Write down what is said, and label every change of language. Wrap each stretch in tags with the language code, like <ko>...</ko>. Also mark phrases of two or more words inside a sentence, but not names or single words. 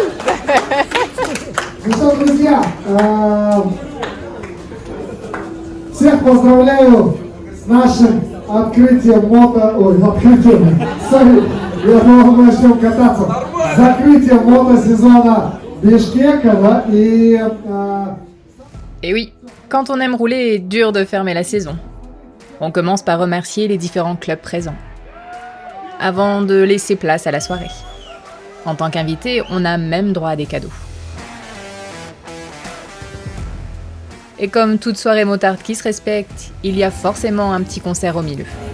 <ru>Ну что, друзья, всех поздравляю с нашим открытием открытием, я думал, мы начнем кататься, закрытием мотосезона Бишкека, да,</ru> <fr>Et oui, quand on aime rouler, dur de fermer la saison. On commence par remercier les différents clubs présents, avant de laisser place à la soirée. En tant qu'invité, on a même droit à des cadeaux. Et comme toute soirée motarde qui se respecte, il y a forcément un petit concert au milieu.</fr>